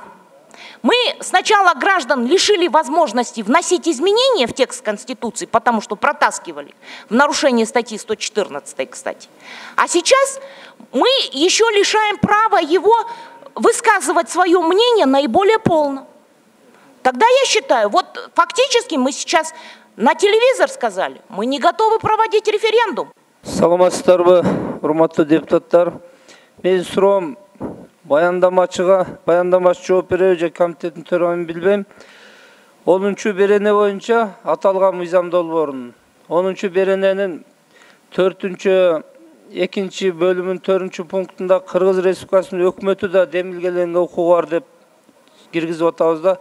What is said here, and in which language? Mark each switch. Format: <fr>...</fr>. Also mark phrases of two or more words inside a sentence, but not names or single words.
<ru>Мы сначала граждан лишили возможности вносить изменения в текст Конституции, потому что протаскивали в нарушение статьи 114, кстати. А сейчас мы еще лишаем права его высказывать свое мнение наиболее полно. Тогда я считаю, вот фактически мы сейчас на телевизор сказали, мы не готовы проводить референдум.</ru> <ky>Саламатсыздарбы, урматтуу депутаттар. Мен суроом баяндамачы жооп береби же комитеттин төрайымын билбейм. 10 берене боюнча аталган мыйзам долбоорунун 10 берененин 2 бөлүмүнүн 4 пунктунда Кыргыз Республикасынын өкмөтү да демилгеленген укугу бар деп киргизип атабыз да.</ky>